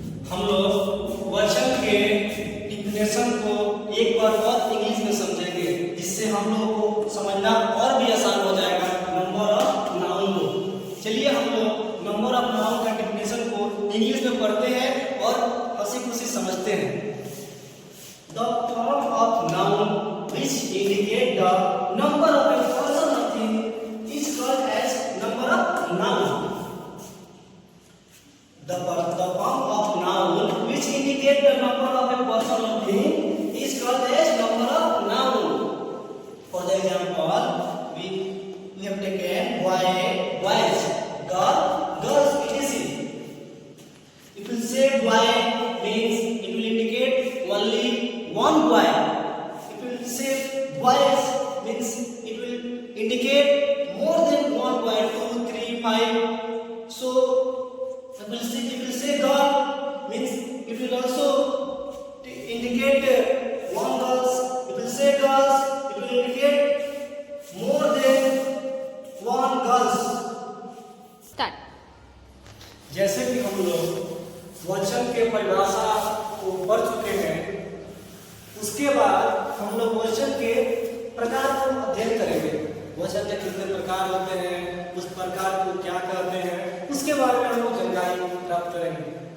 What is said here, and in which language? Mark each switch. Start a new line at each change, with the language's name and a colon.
Hindi: हम लोग वचन के डिफिनेशन को एक बार और इंग्लिश में समझेंगे, जिससे हम लोगों को समझना और भी आसान हो जाएगा। नंबर ऑफ नाउन को चलिए हम लोग नंबर ऑफ नाउन का डिफिनेशन को इंग्लिश में पढ़ते हैं और हंसी खुशी समझते हैं।
English: The form of noun which indicate the number of a person or thing is called as number of noun. The form of noun which indicate the number of a person or thing is called as number of noun. For the example, we have taken boy, boys, girl, girls, etc. If you say boy means it will indicate only one boy. If you say boys means it will indicate more than one boy, 2, 3, 5. So if you say girl means it will also indicate one girls. If you say girls, it will indicate more than one girls. Start.
Hindi: जैसे कि हम लोग वचन के परिभाषा को पढ़ चुके हैं, उसके बाद हम लोग वचन के प्रकार को अध्ययन करेंगे। वचन के कितने प्रकार होते हैं, उस प्रकार को क्या कहते हैं, उसके बारे में हम लोग जानकारी प्राप्त करेंगे।